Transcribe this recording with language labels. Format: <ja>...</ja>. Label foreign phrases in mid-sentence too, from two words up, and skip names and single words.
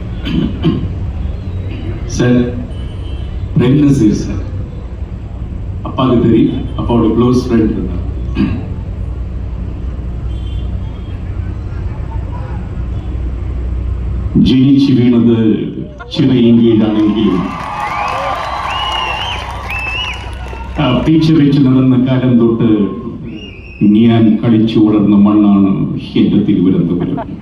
<ta>சார் பிரேம் நசீர் சார் அப்பாவுக்கு தெரியும், அப்பாவோட</ta> <en>close friend</en> <ta>இருந்தார்.</ta> <ml>ജനിച്ചു വീണത് ചിറയിങ്കിയിലാണെങ്കിലും പീച്ച വെച്ച് നടന്ന കാലം തൊട്ട് ഞാൻ കളിച്ചു വളർന്ന മണ്ണാണ് എന്റെ തിരുവനന്തപുരം.</ml>